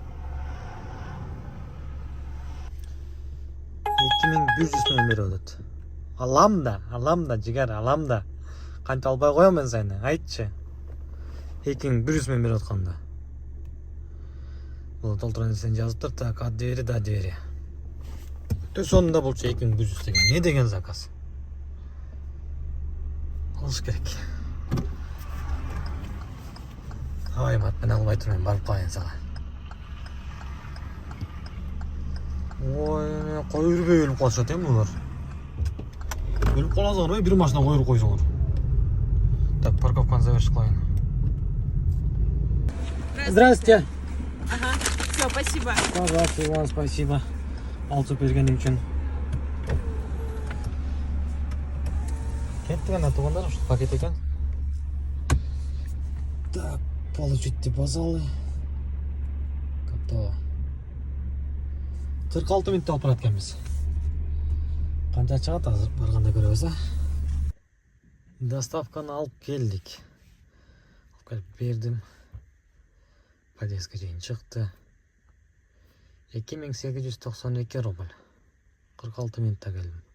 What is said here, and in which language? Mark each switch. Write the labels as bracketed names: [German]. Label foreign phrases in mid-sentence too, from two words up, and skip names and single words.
[Kyrgyz] 2100 менен берип атат. Алам да, жигер, алам да. Канча албай коем мен сени, айтчы. 2100 менен берип атканда. Бул толтуран сен жазыптыр, [Russian] так, от двери до двери. [Kyrgyz] Тө сонунда болчу 2100 деген. Не деген заказ? Алыш керек. Ай, мат, мен албай турмун, барып калайын сага. Ой, кой үрбөй өлүп калышат булар. Өлүп каласыңар, бир машина коюп койсоңор. Так, парковканы завершить кылайын. [Russian] Здравствуйте. Ага, все, спасибо. Пожалуйста, вам спасибо. [Kyrgyz] Алчып бергеним үчүн. Кеттик ана туугандар, ушу пакет экен. Так, получить депозалы. [Russian] Готово. [Kyrgyz] 46 минутта алып барат экенбиз. Канча чыгат азыр барганда көрөбүз, Доставканы алып келдик. Алып келип бердим. Подъездге чейин чыкты. 2892 рубль. 46 минутта келдим.